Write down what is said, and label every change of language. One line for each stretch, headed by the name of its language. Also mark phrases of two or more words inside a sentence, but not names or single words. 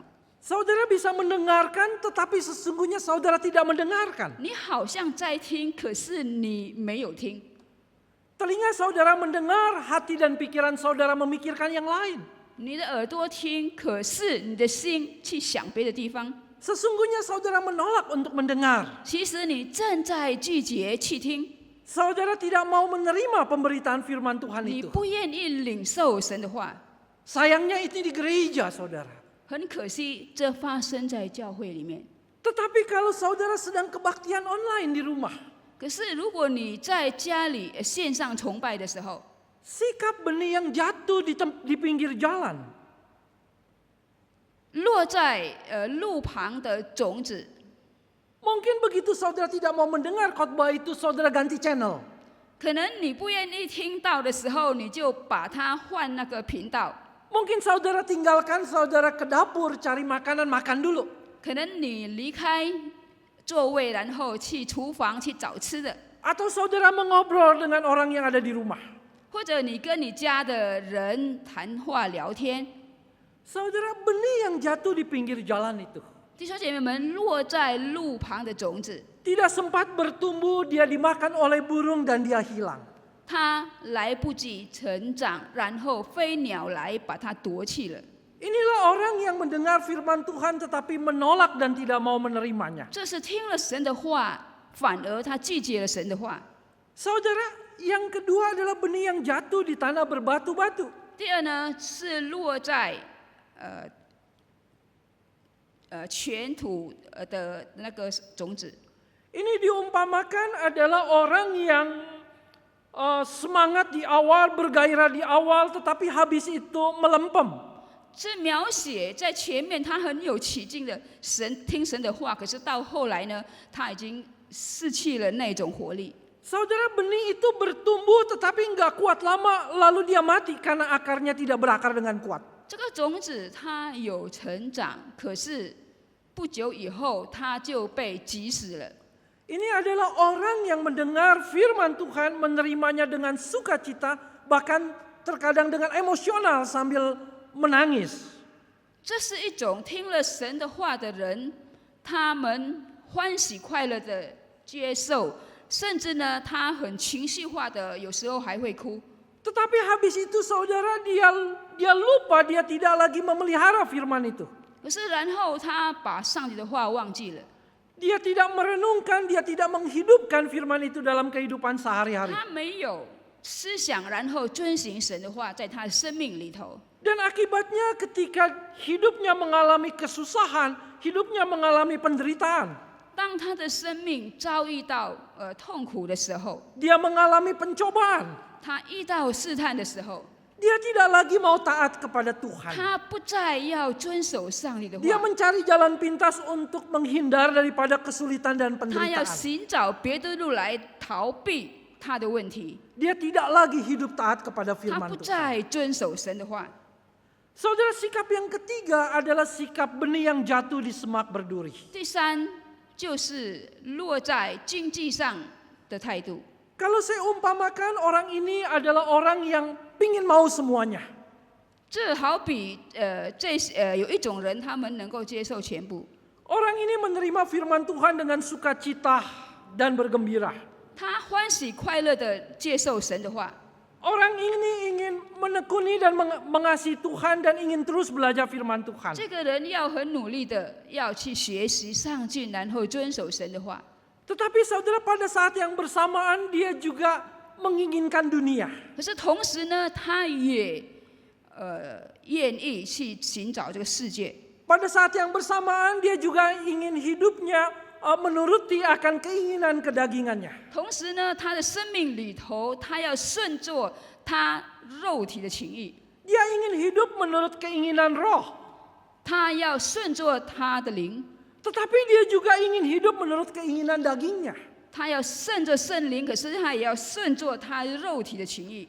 Indonesian: Saudara bisa mendengarkan, tetapi sesungguhnya saudara tidak mendengarkan.
Chinese: 你好像在听，可是你没有听。
Indonesian: Telinga saudara mendengar, hati dan pikiran saudara memikirkan yang lain.
Chinese: 你的耳朵听，可是你的心去想别的地方。
Indonesian: Sesungguhnya saudara menolak untuk mendengar.
Chinese: 其实你正在拒绝去听，
Indonesian: Saudara tidak mau menerima pemberitaan firman Tuhan
Chinese: 你
Indonesian: itu.
Chinese: 不愿意领受神的话。
Indonesian: Sayangnya itu di gereja, saudara.
Chinese: 很可惜，这发生在教会里面。
Indonesian: Tetapi kalau saudara sedang kebaktian online di rumah,
Chinese: 可是如果你在家里线上崇拜的时候，
Indonesian: sikap benih yang jatuh di pinggir jalan,
Chinese: 落在路旁的种子，
Indonesian: mungkin begitu saudara tidak mau mendengar khotbah itu, saudara ganti channel.
Chinese: 可能你不愿意听到的时候，你就把它换那个频道。
Indonesian: Mungkin saudara tinggalkan, saudara ke dapur cari makanan, makan dulu.
Chinese: 可能你离开座位，然后去厨房去找吃的，
Indonesian: Atau saudara mengobrol dengan orang yang ada di rumah.
Chinese: 或者你跟你家的人谈话聊天。
Indonesian: Saudara, benih yang jatuh di pinggir jalan itu
Chinese: 弟兄姐妹们，落在路旁的种子，
Indonesian: tidak sempat bertumbuh, dia dimakan oleh burung dan dia hilang.
Chinese: 它来不及成长，然后飞鸟来把它夺去了。
Indonesian: Inilah orang yang mendengar firman Tuhan tetapi menolak dan tidak mau menerimanya.
Chinese: 这是听了神的话，反而他拒绝了神的话。
Indonesian: Saudara, yang kedua adalah benih yang jatuh di tanah berbatu-batu.
Chinese: 第二呢是落在全土的那个种子。
Indonesian: Ini diumpamakan adalah orang yang semangat di awal, bergairah di awal, tetapi habis itu melempem.
Chinese: 这描写在前面他很有起劲的听神的话，可是到后来呢，他已经失去了那种活力。
Indonesian: Saudara, benih itu bertumbuh tetapi nggak kuat lama, lalu dia mati karena akarnya tidak berakar dengan kuat.
Chinese: 这个种子它有成长，可是不久以后它就被击死了。
Indonesian: Ini adalah orang yang mendengar firman Tuhan, menerimanya dengan sukacita, bahkan terkadang dengan emosional sambil menangis.
Chinese: 这是一种听了神的话的人，他们欢喜快乐的接受，甚至呢，他很情绪化的，有时候还会哭。
Indonesian: Tetapi habis itu saudara, dia lupa, dia tidak lagi memelihara firman itu.
Chinese: 可是然后他把上帝的话忘记了，
Indonesian: Dia tidak merenungkan, dia tidak menghidupkan firman itu dalam kehidupan sehari-hari.
Chinese: 他没有思想，然后遵行神的话，在他的生命里头。
Indonesian: Dan akibatnya ketika hidupnya mengalami kesusahan, hidupnya mengalami penderitaan.
Chinese: 当他的生命遭遇到痛苦的时候，
Indonesian: Dia mengalami pencobaan.
Chinese: 他遇到试探的时候，
Indonesian: Dia tidak lagi mau taat kepada Tuhan.
Chinese: 他不再要遵守上帝的
Indonesian: Dia
Chinese: 话，
Indonesian: mencari jalan pintas untuk menghindar daripada kesulitan dan
Chinese: 他要
Indonesian: penderitaan.
Chinese: 寻找别的路来逃避他的问题，
Indonesian: Dia tidak lagi hidup taat kepada
Chinese: 他
Indonesian: firman
Chinese: 不
Indonesian: Tuhan.
Chinese: 再遵守神的话。
Indonesian: Saudara, sikap yang ketiga adalah sikap benih yang jatuh di semak berduri.
Chinese: 第三就是落在经济上的态度。
Indonesian: Kalau saya umpamakan, orang ini adalah orang yang pingin mau semuanya.
Chinese: 这好比有一种人，他们能够接受全部。
Indonesian: Orang ini menerima firman Tuhan dengan sukacita dan bergembira.
Chinese: 他欢喜快乐的接受神的话。
Indonesian: Orang ini ingin menekuni dan mengasihi Tuhan dan ingin terus belajar firman Tuhan.
Chinese: 这个人要很努力的要去学习上进，然后遵守神的话。
Indonesian: Tetapi saudara, pada saat yang bersamaan dia juga menginginkan dunia.
Chinese: 可是同时呢，他也愿意去寻找这个世界。
Indonesian: Pada saat yang bersamaan dia juga ingin hidupnya menuruti akan keinginan kedagingannya.
Chinese: 同时呢，他的生命里头，他要顺着他肉体的情欲，
Indonesian: Dia ingin hidup menurut keinginan roh.
Chinese: 他要顺着他的灵，
Indonesian: Tetapi dia juga ingin hidup menurut keinginan dagingnya.
Chinese: 他要顺着圣灵，可是他也要顺着他肉体的情欲。